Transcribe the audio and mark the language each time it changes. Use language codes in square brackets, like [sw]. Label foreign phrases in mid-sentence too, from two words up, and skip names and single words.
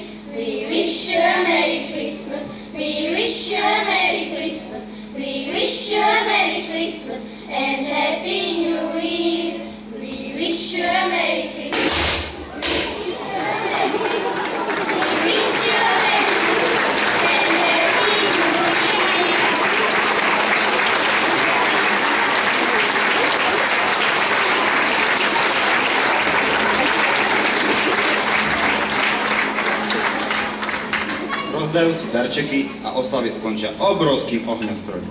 [en] We wish you a Merry Christmas. We wish you a Merry Christmas. We wish you a Merry Christmas and Happy New Year. We wish you a Merry Christmas. We wish you a Merry Christmas. We wish you a Merry Christmas and Happy New Year. [sk] Rozdajú si darčeky a oslavy ukončia obrovským ohňostrojem.